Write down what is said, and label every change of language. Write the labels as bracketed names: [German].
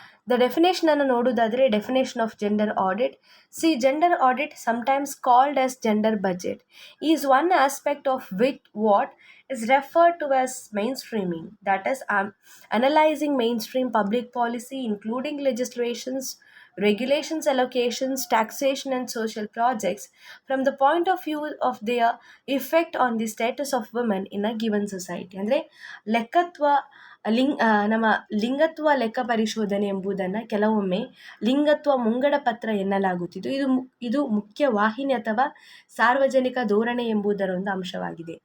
[English] the definition [Kannada] ಅನ್ನು ನೋಡುವುದಾದರೆ, [English] Definition of gender audit. See, gender audit, sometimes called as gender budget, is one aspect of what is referred to as mainstreaming, that is, analyzing mainstream public policy, including legislations, regulations, allocations, taxation, and social projects from the point of view of their effect on the status of women in a given society. [Kannada] ಅಂದರೆ ನಮ್ಮ ಲಿಂಗತ್ವ ಲೆಕ್ಕ ಪರಿಶೋಧನೆ ಎಂಬುದನ್ನು ಕೆಲವೊಮ್ಮೆ ಲಿಂಗತ್ವ ಮುಂಗಡ ಪತ್ರ ಎನ್ನಲಾಗುತ್ತಿದ್ದು, ಇದು ಮುಖ್ಯ ವಾಹಿನಿ ಅಥವಾ ಸಾರ್ವಜನಿಕ ಧೋರಣೆ ಎಂಬುದರ ಒಂದು ಅಂಶವಾಗಿದೆ.